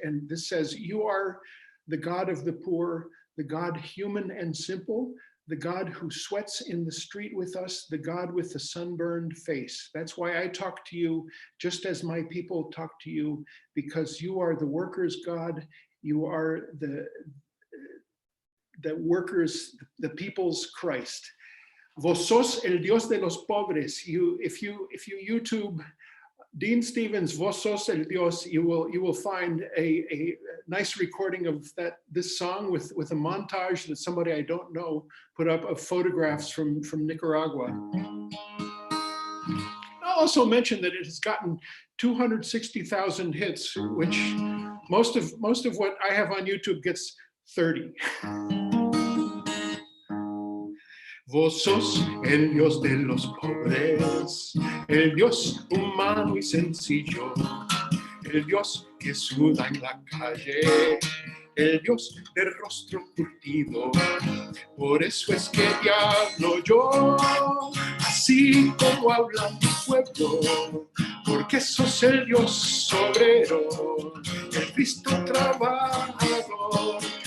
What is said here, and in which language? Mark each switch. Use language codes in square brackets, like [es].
[en] And this says, "You are the God of the poor, the God human and simple, the God who sweats in the street with us, the God with the sunburned face. That's why I talk to you just as my people talk to you, because you are the workers' God, you are the workers, the people's Christ. [es] Vos sos el Dios de los pobres." [en] If you YouTube Dean Stevens' Vos sos el Dios, you will find a nice recording of this song with a montage that somebody I don't know put up of photographs from Nicaragua. I'll also mention that it has gotten 260,000 hits, which most of what I have on YouTube gets 30. [es] Vos sos el Dios de los pobres, el Dios humano y sencillo, el Dios que suda en la calle, el Dios de rostro curtido. Por eso es que te hablo yo, así como habla mi pueblo, porque sos el Dios obrero, el Cristo trabajador.